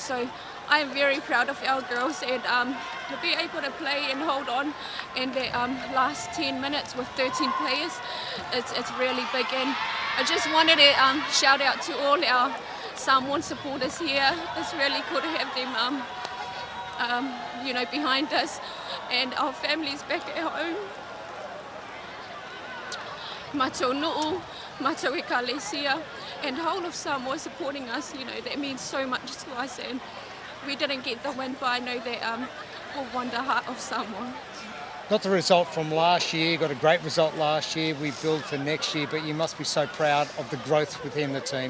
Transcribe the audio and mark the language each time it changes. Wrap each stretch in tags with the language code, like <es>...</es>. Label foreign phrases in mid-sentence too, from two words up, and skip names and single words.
<en>So I am very proud of our girls, and to be able to play and hold on in the last 10 minutes with 13 players, it's really big. And I just wanted to shout out to all our Samoan supporters here. It's really cool to have them you know, behind us, and our families back at home.</en> <sm>Mātou nu'u, mātou e Kalesia,</sm> <en>and the whole of Samoa supporting us. You know, that means so much to us, and we didn't get the win, but I know that we've won the heart of Samoa. Not the result from last year. You got a great result last year. We build for next year, but you must be so proud of the growth within the team.</en>